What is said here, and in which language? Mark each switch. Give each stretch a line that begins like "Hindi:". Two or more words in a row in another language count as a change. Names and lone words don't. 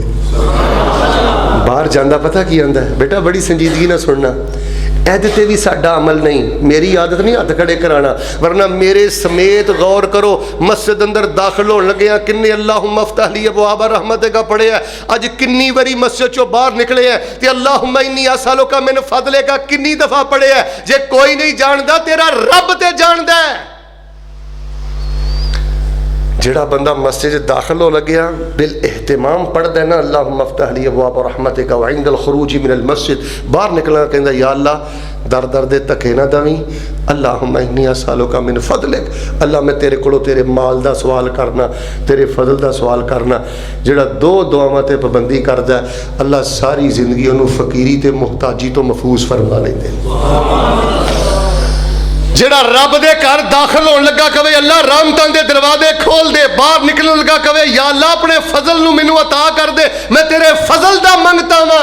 Punjabi: باہر جاندا پتا کی آندا ہے بیٹا بڑی سنجیدگی نا سننا، ایہدے تے بھی ساڈا عمل نہیں، میری عادت نہیں ہتھ کھڑے کرانا، ورنہ میرے سمیت غور کرو مسجد اندر داخل ہونے لگے کنے
Arabic: اللهم افتح لي أبواب رحمتك
Punjabi: پڑھے ہے. اج کنی باری مسجد چوں باہر نکلے ہیں تے
Arabic: اللهم إني أسألك من فضلك
Punjabi: کنی دفعہ پڑھے ہے. جے کوئی نہیں جاندا تیرا رب تے جاندا ہے. جہڑا بندہ مسجد داخل ہو لگیا بالاہتمام پڑھدا ہے نا
Arabic: اللهم افتح لي أبواب رحمتك وعند الخروج من المسجد,
Punjabi: باہر نکلنا کہندا یا اللہ در در دے دھکے نا دوی,
Arabic: اللهم إني أسألك من فضلك,
Punjabi: اللہ میں تیرے کولوں تیرے مال دا سوال کرنا، تیرے فضل دا سوال کرنا. جہڑا دو دعاواں تے پابندی کردا اللہ ساری زندگی انہاں نے فقیری تے محتاجی توں محفوظ فرما لیندے. جیڑا رب دے گھر داخل ہونے لگا کہوے اللہ رحمتاں دے دروازے کھول دے، باہر نکلنے لگا کہوے یا اللہ اپنے فضل نوں مینوں عطا کر دے، میں تیرے فضل دا منگتا واں.